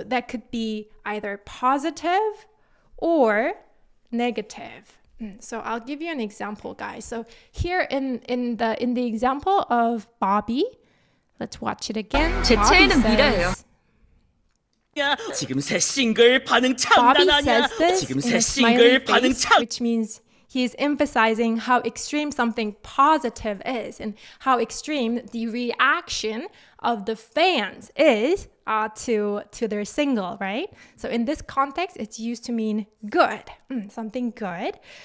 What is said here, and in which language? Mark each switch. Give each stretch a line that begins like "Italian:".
English: So that could be either positive or negative. So I'll give you an example, guys. So here in the example of Bobby, let's watch it again.
Korean: 제 최애는 미라예요. 지금 새 싱글 반응 장난 아니야. 지금 새 싱글 반응 장.
English: Which means he is emphasizing how extreme something positive is and how extreme the reaction of the fans is to their single, right? So in this context, it's used to mean good, something good.